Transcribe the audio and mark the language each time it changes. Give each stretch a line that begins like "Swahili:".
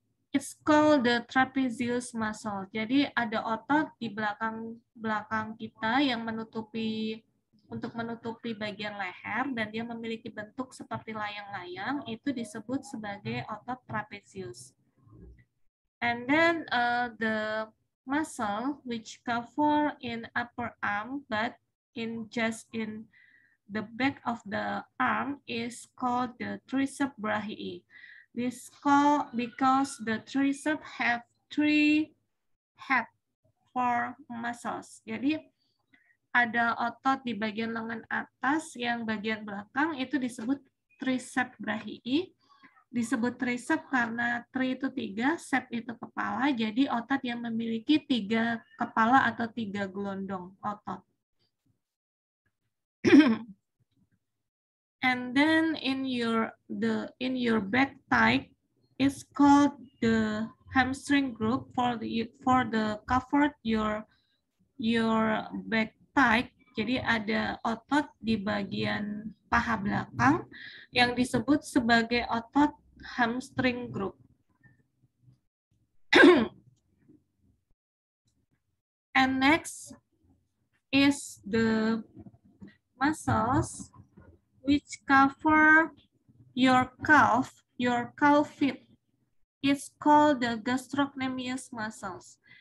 English: It's called the trapezius muscle.
Indonesian: Jadi ada otot di belakang kita yang menutupi bagian leher dan dia memiliki bentuk seperti layang-layang, itu disebut sebagai otot trapezius.
English: And then the muscle which cover in upper arm but just in the back of the arm is called the triceps brachii. This called because the triceps have 3 head for muscles.
Indonesian: Jadi ada otot di bagian lengan atas yang bagian belakang itu disebut triceps brachii. Disebut triceps karena tri itu 3, sep itu kepala, jadi otot yang memiliki 3 kepala atau 3 gelondong otot.
English: And then in your back thigh is called the hamstring group for the covered your back thigh.
Indonesian: Jadi ada otot di bagian paha belakang yang disebut sebagai otot hamstring group.
English: And next is the muscles which cover your calf feet. It's called the gastrocnemius muscles.